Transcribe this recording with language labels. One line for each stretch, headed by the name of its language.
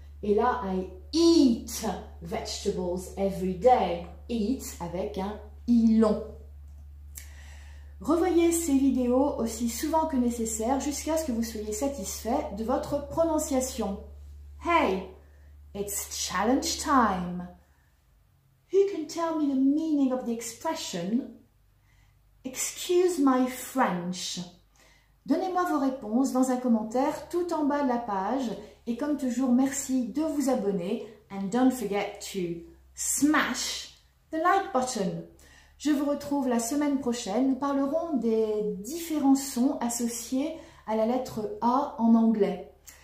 French: Et là,
English: « I eat vegetables every day ».
French: « Eat » avec un « i » long. Revoyez ces vidéos aussi souvent que nécessaire jusqu'à ce que vous soyez satisfait de votre prononciation.
English: Hey, it's challenge time. Who can tell me the meaning of the expression? Excuse my French.
French: Donnez-moi vos réponses dans un commentaire tout en bas de la page et comme toujours, merci de vous abonner
English: and don't forget to smash the like button.
French: Je vous retrouve la semaine prochaine. Nous parlerons des différents sons associés à la lettre A en anglais.